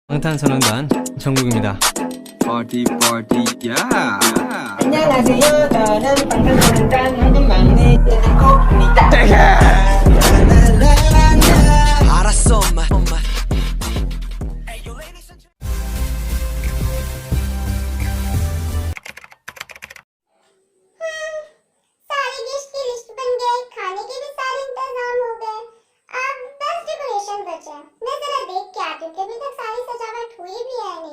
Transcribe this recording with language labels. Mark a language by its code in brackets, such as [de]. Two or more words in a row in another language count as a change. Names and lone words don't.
[ko] 방탄소년단 정국입니다. [en] Party party yeah. [ko] 안녕하세요. 저는 방탄소년단 현금 막내 꼭 알았어 엄마. [hi] सारी डिश की लिस्ट बन गई, खाने के भी सारे इंतजाम हो गए। अब बस डेकोरेशन बचा है। मैं जरा देख के आती हूँ कि अभी तक सारी सजावट हुई भी है नहीं।